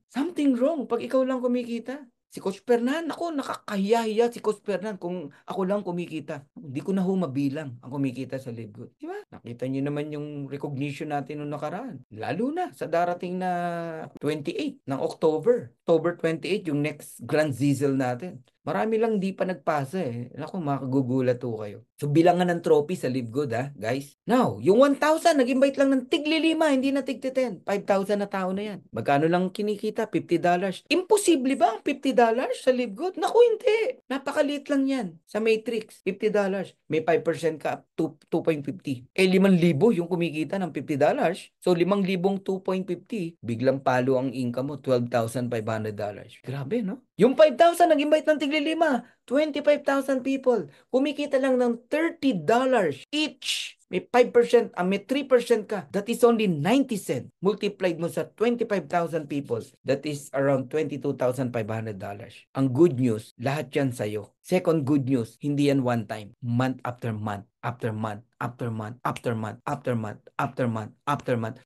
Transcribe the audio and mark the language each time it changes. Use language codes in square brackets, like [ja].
[tl] Something wrong pag ikaw lang kumikita. Si Coach Fernan, ako, nakakahiya-hiya si Coach Fernan kung ako lang kumikita. Hindi ko na mabilang ang kumikita sa Live Good. Diba? Nakita niyo naman yung recognition natin noong nakaraan. Lalo na sa darating na 28 ng October. October 28, yung next Grand Zizzle natin. Marami lang di pa nagpasa eh. Naku, makagugulat to kayo. So, bilangan ng trophy sa Live Good guys. Now, yung 1,000, nag-invite lang ng tigli-5, hindi na tig-10. 5,000 na tao na yan. Magkano lang kinikita? $50. Imposible ba ang $50 sa Live Good? Naku, hindi. Napakaliit lang yan sa Matrix. $50. May 5% ka, 2.50. 5,000 yung kumikita ng $50. So, 5,000 2.50, biglang palo ang income mo, $12,500. Grabe, no? Yung 5,000, nag-invite ng tigli-5. 25,000 people. Kumikita lang ng $30 each. May 5%, may 3% ka. [en] That is only 90 cents. Multiplied mo sa 25,000 people. That is around $22,500. [tl] Ang good news, lahat yan sa'yo. Second good news, hindi yan one time. [en] Month after month, after month, [tl] after month, after month, after month, after month, after month.